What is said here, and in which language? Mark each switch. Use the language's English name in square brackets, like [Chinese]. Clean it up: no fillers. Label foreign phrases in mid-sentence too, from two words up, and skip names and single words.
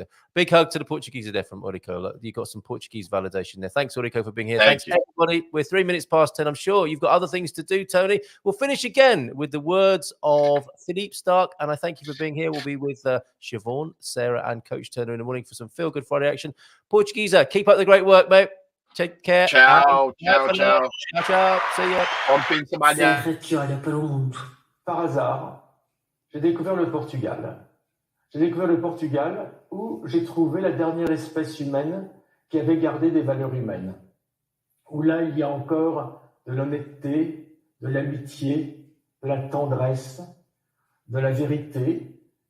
[English] Big hug to the Portugeeza there from Eurico. Look, you got some Portuguese validation there. Thanks, Eurico, for being here. Thanks, everybody. We're 3 minutes past 10. I'm sure you've got other things to do, Tony. We'll finish again with the words of Philippe Stark, and I thank you for being here. We'll be with Siobhan, Sarah, and Coach Turner in the morning for some Feel Good Friday action. Portugeeza, keep up the great work, mate. Take care. [Italian] Ciao, ciao, ciao. Ciao, ciao. [English] See ya. [Portuguese] Bon fim de semana. [French] Par hasard, j'ai découvert le Portugal. J'ai découvert le Portugal où j'ai trouvé la dernière espèce humaine qui avait gardé des valeurs humaines. Où là, il y a encore de l'honnêteté, de l'amitié, de la tendresse, de la vérité.